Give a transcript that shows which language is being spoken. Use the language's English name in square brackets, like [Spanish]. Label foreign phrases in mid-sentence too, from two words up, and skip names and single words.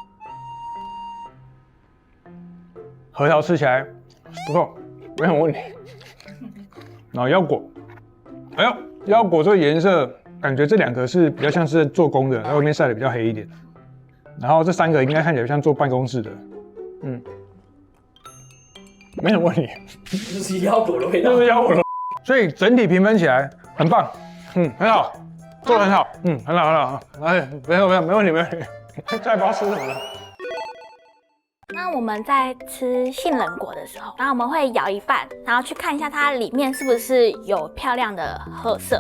[Chinese] 核桃吃起來不錯，沒什麼問題。然後腰果，哎呦，腰果這個顏色，感覺這兩個是比較像是做工的，在外面曬的比較黑一點。然後這三個應該看起來像做辦公室的，沒什麼問題。就是腰果的味道。就是腰果的，所以整體評分起來很棒，很好，做得很好，很好。哎，沒問題。再不知道吃什麼了。那我們在吃杏仁果的時候，然後我們會咬一半，然後去看一下它裡面是不是有漂亮的褐色。